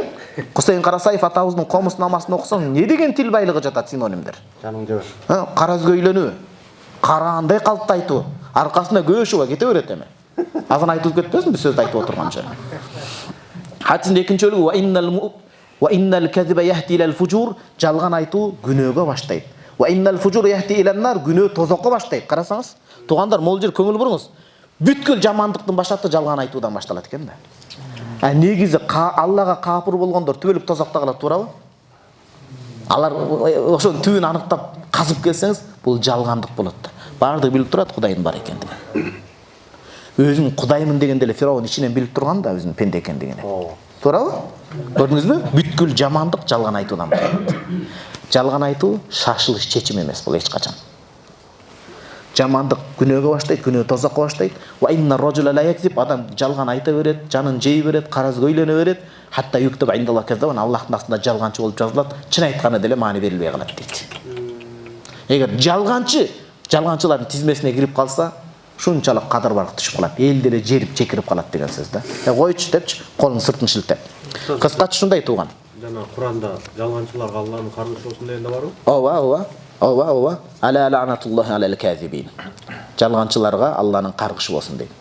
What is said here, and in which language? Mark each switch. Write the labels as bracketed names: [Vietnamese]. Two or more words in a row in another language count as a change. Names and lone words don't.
[Kyrgyz] Кусейин Карасаев атабыздын комус намасын окусаң, не деген тил байлыгы жатат синонимдер? Жаның жөө. Кара өзгө үйлөнүү, караандай калттайтуу, аркасына көөшүгө кете берет эми. Азан айтылып кетпесин бир сөздү айтып отурганча. Хадистин экинчи бөлүгү [Arabic] وإن الكذب يهدي إلى الفجور, [Kyrgyz] жалган айтуу күнөөгө баштайт. [Arabic] وإن الفجور يهدي إلى النار, [Kyrgyz] күнөө тозокко баштайт. Карасаңыз, туугандар, могул жер көңүл буруңуз. Бүткүл жамандыктын башаты жалган айтуудан башталат экен да. Негизи Аллага капыр болгондор түбөлүк тозокто калат, туурабы? Алар ошонун түбүн аныктап казып келсеңиз, бул жалгандык болот да. Баардыгы билип турат Кудайдын бар экендигин. Өзүн Кудаймын дегенде эле Фираун ичинен билип турган да өзүнүн пенде экендигин. Туурабы? Көрдүңүзбү? Бүткүл жамандык жалган айтуудан башталат. Жалган айтуу шашылыш чечим эмес бул эч качан. жамандык күнөөгө баштайт, күнөө тозакка баштайт. [Arabic] وإن الرجل ليكذب, [Kyrgyz] адам жалган айта берет, жанын жей берет, караз көйлөнө берет. [Arabic] حتى يكتب عند الله كذابا, [Kyrgyz] Аллахтын астында жалганчы болуп жазылат. Чын айтканы деле маани берилбей калат дейт. Эгер жалганчылардын тизмесине кирип калса, шунчалык кадыр барк түшүп калат. Эл деле жерип чекирип калат деген сөз да. Койчу депчи, колун сыртын шилтеп. Кыскача ушундай тууган. Жана Куранда жалганчыларга Аллахтын каргышы болсун дегенде барбы? [Arabic] Ооба. ألا لعنة الله على الكاذبين. [Kyrgyz] Жалганчыларга Аллахтын каргышы болсун дейт.